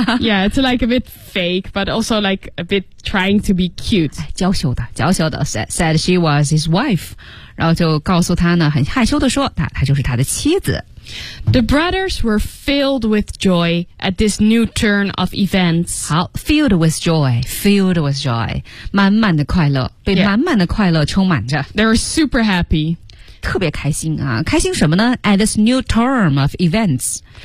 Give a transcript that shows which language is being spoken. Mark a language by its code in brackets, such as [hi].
[en] Yeah, it's like a bit fake, but also like a bit trying to be cute. [zh] 娇羞的，娇羞的 [en] said she was his wife. [zh] 然后就告诉他呢，很害羞的说，她就是他的妻子。 [en] The brothers were filled with joy at this new turn of events. [zh] 好 , [en] filled with joy, filled with joy. [zh] 满满的快乐，被满满的快乐充满着。 [en] They were super happy. [zh] 特别开心啊，开心什么呢 ? [en] At this new turn of events.